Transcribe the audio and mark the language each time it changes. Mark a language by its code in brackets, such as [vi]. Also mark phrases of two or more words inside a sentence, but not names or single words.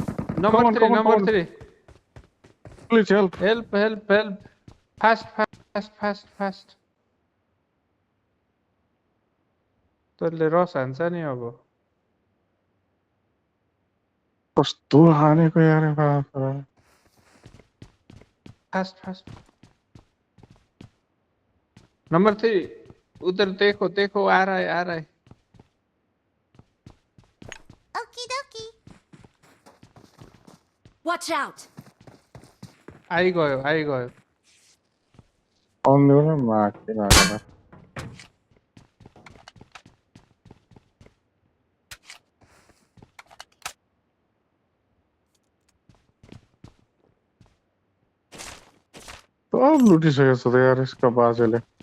[en] नम्बर 3 please help help fast [ne] तैँले रस हान्छ नि अब कस्तो हानेको यार [hi] फास्ट नंबर 3 उधर देखो आ रहा है [en] Okie dokie. Watch out. [ne] आई गयो आउनु न माथि लागेर सब लुटिसकेको छ त यार यसका बाजेले